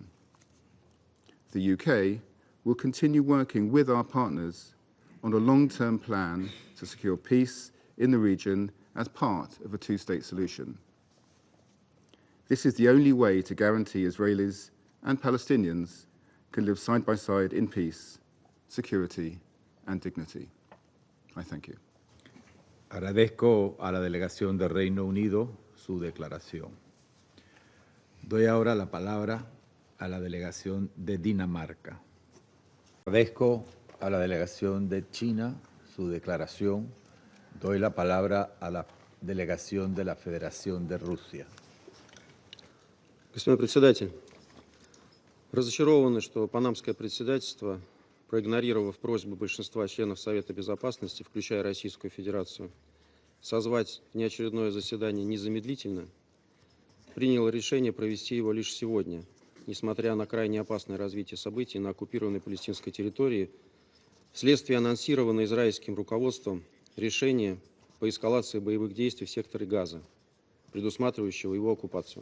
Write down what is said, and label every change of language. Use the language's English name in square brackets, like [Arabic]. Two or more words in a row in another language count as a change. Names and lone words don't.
[English] The UK will continue working with our partners on a long-term plan to secure peace in the region as part of a two-state solution. This is the only way to guarantee Israelis and Palestinians can live side by side in peace, security, and dignity. I thank you. [Spanish] Agradezco a la delegación de Reino Unido su declaración. Doy ahora la palabra a la delegación de Dinamarca. Agradezco a la delegación de China su declaración. Doy la palabra a la delegación de la Federación de Rusia. [Russian] Господин председатель, разочарованы, что панамское председательство, проигнорировав просьбу большинства членов Совета Безопасности, включая Российскую Федерацию, созвать внеочередное заседание незамедлительно, приняло решение провести его лишь сегодня, несмотря на крайне опасное развитие событий на оккупированной палестинской территории, вследствие анонсированного израильским руководством решения по эскалации боевых действий в секторе Газа, предусматривающего его оккупацию.